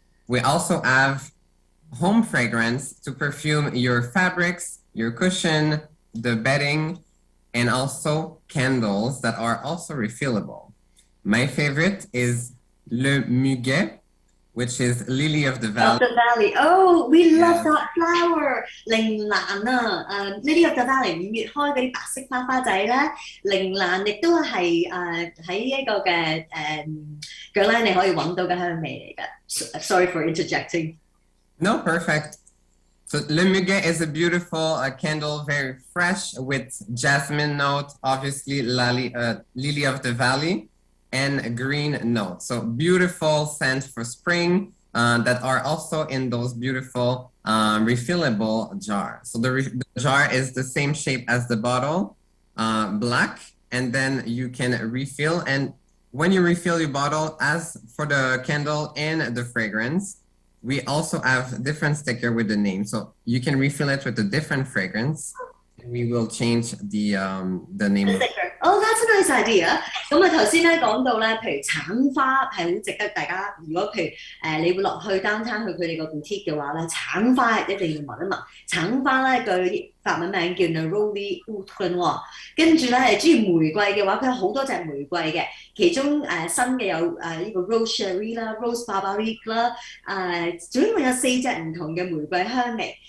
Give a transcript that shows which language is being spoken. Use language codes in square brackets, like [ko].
[en] We also have home fragrance to perfume your fabrics, your cushion, the bedding, and also candles that are also refillable. My favorite is Le Muguet, which is Lily of the Valley. Of the Valley. Oh, we love that flower. [yue] 鈴蘭啊，Lily of the Valley 5月開嗰啲白色花花仔咧，鈴蘭亦都係喺一個嘅GUERLAIN 你可以揾到嘅香味嚟㗎。 [en] Sorry for interjecting. No, perfect. So Le Muguet is a beautiful candle, very fresh with jasmine note, obviously Lily of the Valley, and green note. So beautiful scent for spring that are also in those beautiful refillable jars. So the jar is the same shape as the bottle, black, and then you can refill. And when you refill your bottle, as for the candle and the fragrance, we also have different sticker with the name. So you can refill it with a different fragrance. We will change the name. The sticker. Oh, that's a nice idea. [yue] 咁啊頭先咧講到咧，譬如橙花係好值得大家，如果譬如你會落去 downtown 去佢哋個 boutique 嘅話咧，橙花一定要聞一聞。橙花咧佢法文名叫 Neroli Outre Noir， 跟住咧係中意玫瑰嘅話，佢有好多隻玫瑰嘅，其中新嘅有呢個 Rose Cherie 啦、Rose Barbaric 啦，總共有4隻唔同嘅玫瑰香味。